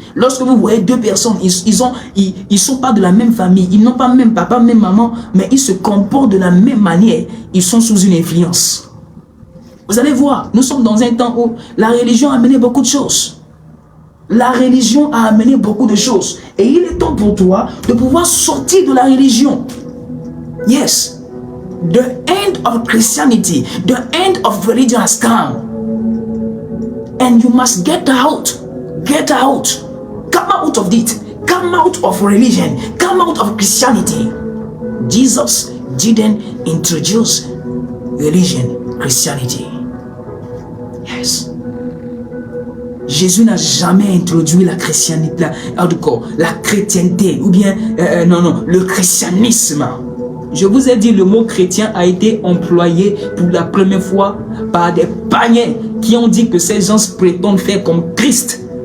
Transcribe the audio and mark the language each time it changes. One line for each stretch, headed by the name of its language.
French: Lorsque vous voyez deux personnes, ils sont pas de la même famille, ils n'ont pas même papa, même maman, mais ils se comportent de la même manière, ils sont sous une influence. Vous allez voir, nous sommes dans un temps où la religion a amené beaucoup de choses. La religion a amené beaucoup de choses. Et il est temps pour toi de pouvoir sortir de la religion.
English: Yes. The end of Christianity, the end of religion has come. And you must get out. Get out. Come out of it. Come out of religion. Come out of Christianity. Jesus didn't introduce religion, Christianity. Yes.
French: Jésus n'a jamais introduit la chrétienté, la chrétienté, ou bien, le christianisme. Je vous ai dit, le mot chrétien a été employé pour la première fois par des païens qui ont dit que ces gens prétendent faire comme Christ.